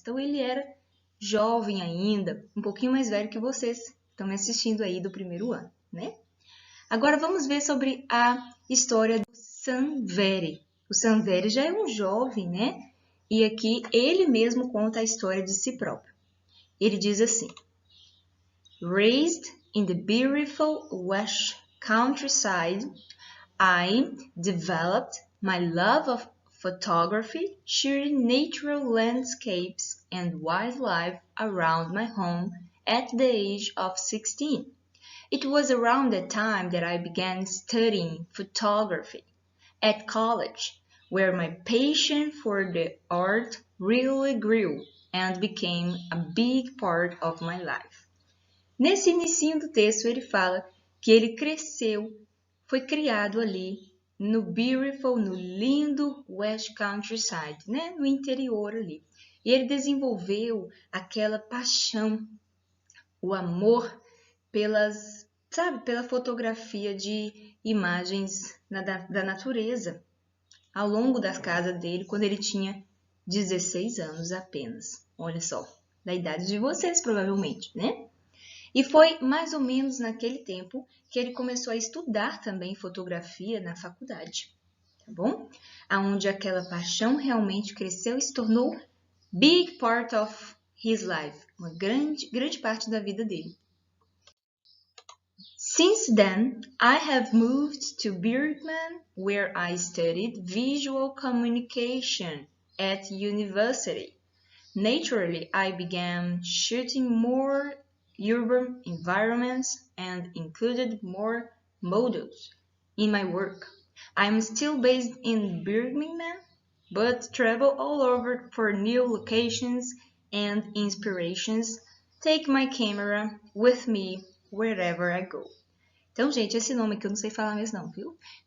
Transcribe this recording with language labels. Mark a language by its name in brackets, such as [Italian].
[Portuguese] Então, ele era jovem ainda, um pouquinho mais velho que vocês que estão me assistindo aí do primeiro ano, né? Agora, vamos ver sobre a história do Sanveri. O Sanvelli já é um jovem, né? E aqui ele mesmo conta a história de si próprio. Ele diz assim: [English] Raised in the beautiful Welsh countryside, I developed my love of photography, shooting natural landscapes and wildlife around my home at the age of 16. It was around that time that I began studying photography at college, where my passion for the art really grew and became a big part of my life. [Portuguese] Nesse início do texto ele fala que ele cresceu, foi criado ali no beautiful, no lindo West Countryside, né? No interior ali. E ele desenvolveu aquela paixão, o amor pela fotografia de imagens da natureza ao longo da casa dele quando ele tinha 16 anos apenas. Olha só, da idade de vocês provavelmente, né? E foi mais ou menos naquele tempo que ele começou a estudar também fotografia na faculdade, tá bom? Aonde aquela paixão realmente cresceu e se tornou [English] big part of his life, [Portuguese] uma grande parte da vida dele. [English] Since then, I have moved to Birmingham, where I studied visual communication at university. Naturally, I began shooting more urban environments and included more models in my work. I'm still based in Birmingham, but travel all over for new locations and inspirations. Take my camera with me wherever I go. [Portuguese] Então, gente, esse nome aqui eu não sei falar mesmo não, viu?